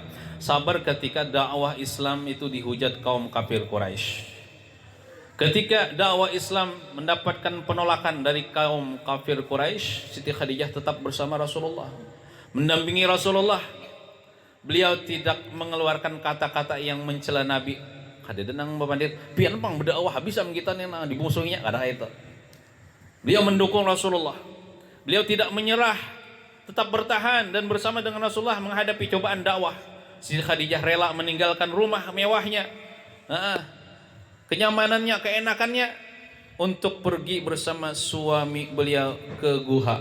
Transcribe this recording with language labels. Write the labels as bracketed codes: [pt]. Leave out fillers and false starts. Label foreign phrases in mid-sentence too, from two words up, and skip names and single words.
[id] Sabar ketika dakwah Islam itu dihujat kaum kafir Quraisy. Ketika dakwah Islam mendapatkan penolakan dari kaum kafir Quraisy, Siti Khadijah tetap bersama Rasulullah, mendampingi Rasulullah. Beliau tidak mengeluarkan kata-kata yang mencela Nabi. [bjn] Kada denang babandir, pian pang berdakwah habis am kita nih dimusuhinya, kada itu. [id] Beliau mendukung Rasulullah. Beliau tidak menyerah, tetap bertahan dan bersama dengan Rasulullah menghadapi cobaan dakwah. Siti Khadijah rela meninggalkan rumah mewahnya, kenyamanannya, keenakannya untuk pergi bersama suami beliau ke guha.